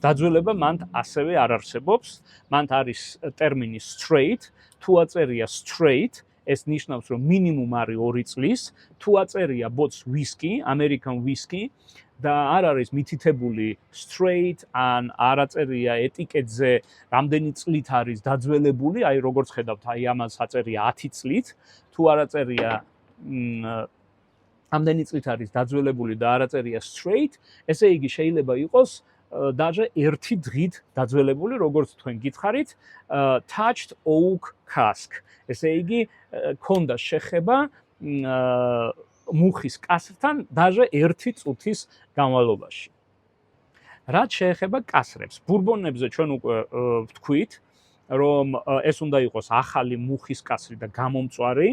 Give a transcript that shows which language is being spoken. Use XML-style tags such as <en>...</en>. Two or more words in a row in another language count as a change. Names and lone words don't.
<ka>დაძველება მან ასევე არ არსებობს, მან არის ტერმინი straight, თუ აწერია straight, ეს ნიშნავს, რომ მინიმუმ არის 2 წლის, თუ აწერია ბოთლს ვისკი,</ka> <en>American whiskey</en> <ka>და არ არის მითითებული straight, ან არ აწერია ეტიკეტზე რამდენი წლით არის დაძველებული, აი როგორც ხედავთ, აი ამას აწერია 10 წლით, თუ არ აწერია ამდენი წლით არის დაძველებული და არ აწერია straight, ესე იგი შეიძლება იყოს даже 1 დღით დაძველებული, როგორც თქვენ გითხარით,</ka> <en>touched oak cask.</en> <ka>ესე იგი, ქონდა შეხება მუხის კასრთან даже 1 წუთის განმავლობაში. რაც შეეხება კასრებს, ბურბონებზე ჩვენ უკვე ვთქვით, რომ ეს უნდა იყოს ახალი მუხის კასრი და გამომწვარი.</ka>